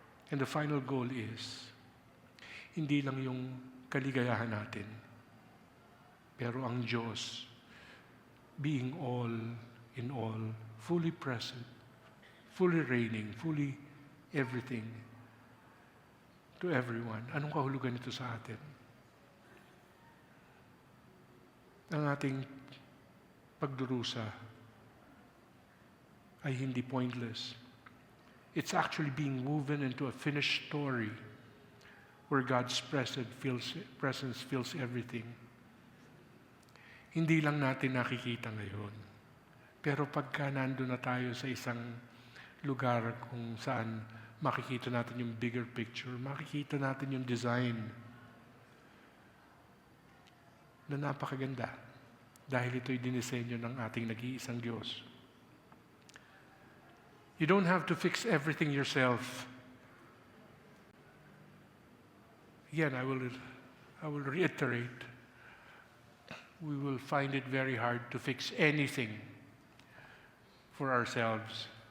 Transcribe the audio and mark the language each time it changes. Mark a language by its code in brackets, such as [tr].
[en] And the final goal is, [tl] hindi lang yung kaligayahan natin, pero ang Diyos, [en] being all in all, fully present, fully reigning, fully everything to everyone. [tl] Anong kahulugan nito sa atin? Ang ating pagdurusa ay hindi pointless. [en] It's actually being woven into a finished story where God's presence fills everything. [tl] Hindi lang natin nakikita ngayon. Pero pagka nandun na tayo sa isang lugar kung saan makikita natin yung [en] bigger picture, [tl] makikita natin yung design. na napakaganda dahil ito'y dinisenyo ng ating nag-iisang Diyos. [en] You don't have to fix everything yourself. Again, I will reiterate, we will find it very hard to fix anything for ourselves.